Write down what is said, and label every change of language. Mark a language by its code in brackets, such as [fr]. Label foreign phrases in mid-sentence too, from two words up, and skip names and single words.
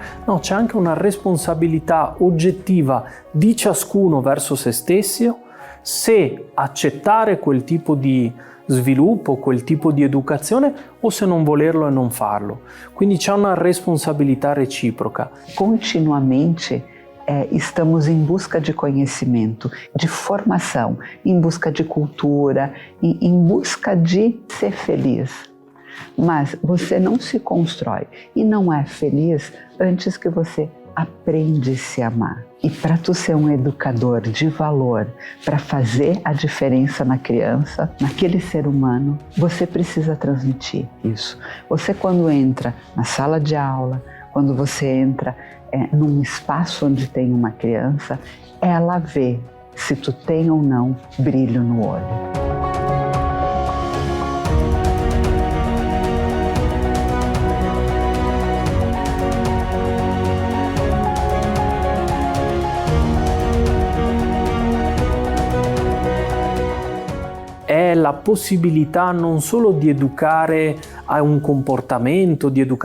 [it] No, c'è anche una responsabilità oggettiva di ciascuno verso se stesso, se accettare quel tipo di sviluppo, quel tipo di educazione o se non volerlo e non farlo. Quindi c'è una responsabilità reciproca. [pt] Continuamente estamos em busca de conhecimento, de formação, em busca de cultura, em busca de ser feliz. Mas você não se constrói e não é feliz antes que você aprende a se amar. E para tu ser um educador de valor, para fazer a diferença na criança, naquele ser humano, você precisa transmitir isso. Você, quando entra na sala de aula, quando você entra num espaço onde tem uma criança, ela vê se tu tem ou não brilho no olho. [it] È la possibilità non solo di educare a un comportamento, di educare